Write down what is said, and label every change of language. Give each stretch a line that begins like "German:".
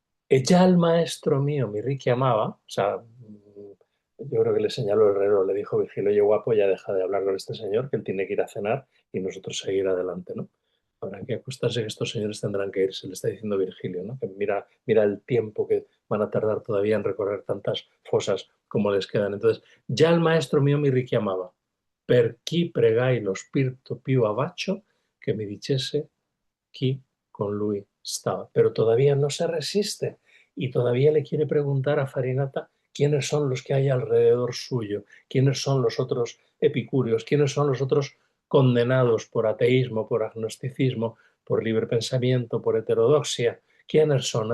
Spanish: Ya el maestro mío mi Ricky amaba, o sea, yo creo que le señaló el herrero, le dijo Virgilio, oye guapo, ya deja de hablar con este señor, que él tiene que ir a cenar y nosotros seguir adelante, ¿no? Habrá que acostarse que estos señores tendrán que irse, le está diciendo Virgilio, ¿no? Que mira el tiempo que van a tardar todavía en recorrer tantas fosas como les quedan. Entonces, ya el maestro mío
Italian: mi richiamava, per chi pregai lo spirito più avaccio que mi dicese chi con lui stava.
Spanish: Pero todavía no se resiste y todavía le quiere preguntar a Farinata quiénes son los que hay alrededor suyo, quiénes son los otros epicúreos, quiénes son los otros condenados por ateísmo, por agnosticismo, por libre pensamiento, por heterodoxia. ¿Quiénes son? ¿No?